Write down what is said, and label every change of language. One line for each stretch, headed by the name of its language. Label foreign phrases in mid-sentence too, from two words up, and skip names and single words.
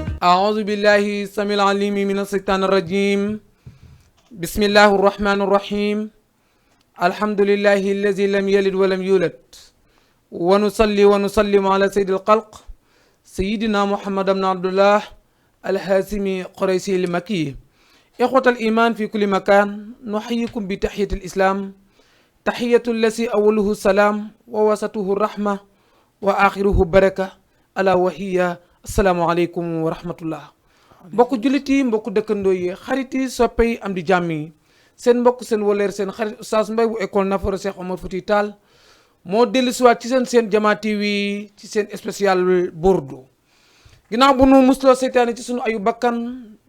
Arabic: أعوذ بالله السميع العليم من الشيطان الرجيم بسم الله الرحمن الرحيم الحمد لله الذي لم يلد ولم يولد ونصلي ونسلم على سيد الخلق سيدنا محمد بن عبد الله الهاشمي قريشي المكي إخوة الإيمان في كل مكان نحييكم بتحية الإسلام تحية الذي أوله السلام ووسطه الرحمة وآخره بركة ألا وهي السلام عليكم ورحمة الله
Wolof: mbokku jullit yi mbokku dëkkandoo yi xarit yi soppe yi am di jàmm yi seen mbokk seen waleer seen xarit Oustaz Mbaye bu école Nafoore Cheikh Omar Fouti Tall moo dellusiwaat ci seen Jama TV ci seen spécial Bordeaux ginnaaw bu nu musloo seytaane ci sunu ayu bakkan